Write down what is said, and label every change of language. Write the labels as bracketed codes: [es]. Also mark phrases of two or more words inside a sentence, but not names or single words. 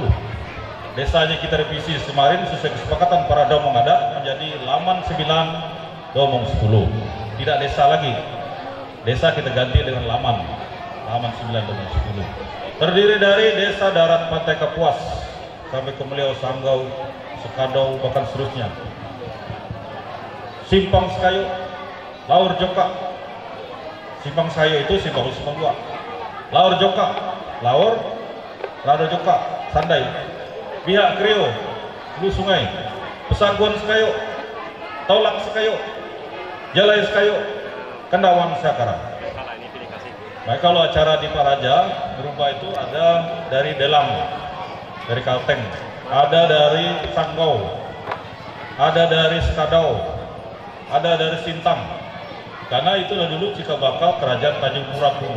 [id] Desanya kita revisi kemarin sesuai kesepakatan para domong adat menjadi Laman 9 Domong 10. Tidak desa lagi. Desa kita ganti dengan Laman 9 Domong 10. Terdiri dari desa darat Pantai Kapuas sampai ke Meliau, Sanggau, Sekadau, bahkan seterusnya. Simpang Sekayu, Laur Joka. Simpang Sayo itu simpang 2. Laur Joka, Laur Rado Joka, Sandai, pihak Krio, Hulu Sungai, Pesaguan Sekayo, Taulak Sekayo, Jalai Sekayo, Kendawan Sekarang. Baik, kalau acara di Pak Raja berupa itu ada dari Delang, dari Kalteng, ada dari Sanggau, ada dari Sekadau, ada dari Sintang. Karena itu dulu cikal bakal kerajaan Tanjung Pura kuno.